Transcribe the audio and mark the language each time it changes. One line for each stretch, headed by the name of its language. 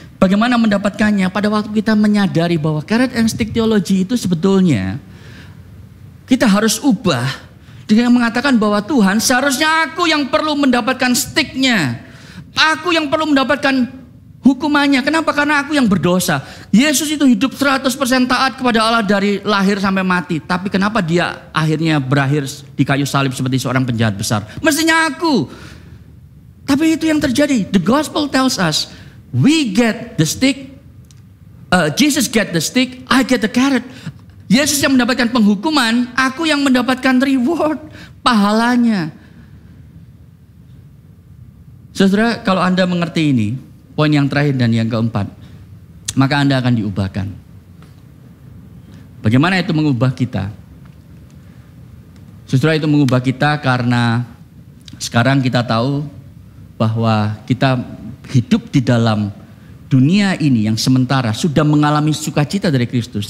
Indonesian: Bagaimana mendapatkannya? Pada waktu kita menyadari bahwa carrot and stick theology itu sebetulnya kita harus ubah dengan mengatakan bahwa Tuhan, seharusnya aku yang perlu mendapatkan sticknya. Aku yang perlu mendapatkan hukumannya. Kenapa? Karena aku yang berdosa. Yesus itu hidup 100% taat kepada Allah dari lahir sampai mati. Tapi kenapa dia akhirnya berakhir di kayu salib seperti seorang penjahat besar? Mestinya aku. Tapi itu yang terjadi.
English: The gospel tells us, we get the stick, Jesus get the stick, I get the carrot.
Indonesian: Yesus yang mendapatkan penghukuman, aku yang mendapatkan reward, pahalanya. Saudara, kalau Anda mengerti ini, poin yang terakhir dan yang keempat, maka Anda akan diubahkan. Bagaimana itu mengubah kita? Saudara, itu mengubah kita karena sekarang kita tahu bahwa kita hidup di dalam dunia ini yang sementara sudah mengalami sukacita dari Kristus.